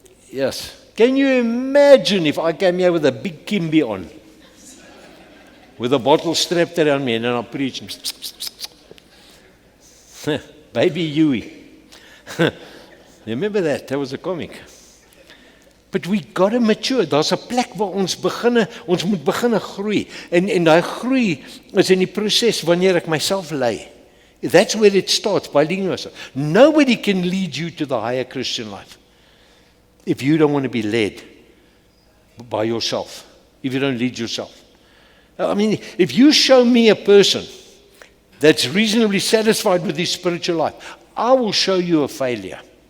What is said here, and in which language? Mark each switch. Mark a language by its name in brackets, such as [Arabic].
[English] Yes. Can you imagine if I came here with a big kimby on? With a bottle strapped around me and then I'll preach. Baby Huey. Remember that? That was a comic. But we got to mature. [Afrikaans] Daar's 'n plek waar ons moet begin groei. En daai groei is in die proses wanneer ek myself lei. [English] That's where it starts, by leading yourself. Nobody can lead you to the higher Christian life if you don't want to be led by yourself, if you don't lead yourself. I mean, if you show me a person that's reasonably satisfied with his spiritual life, I will show you a failure.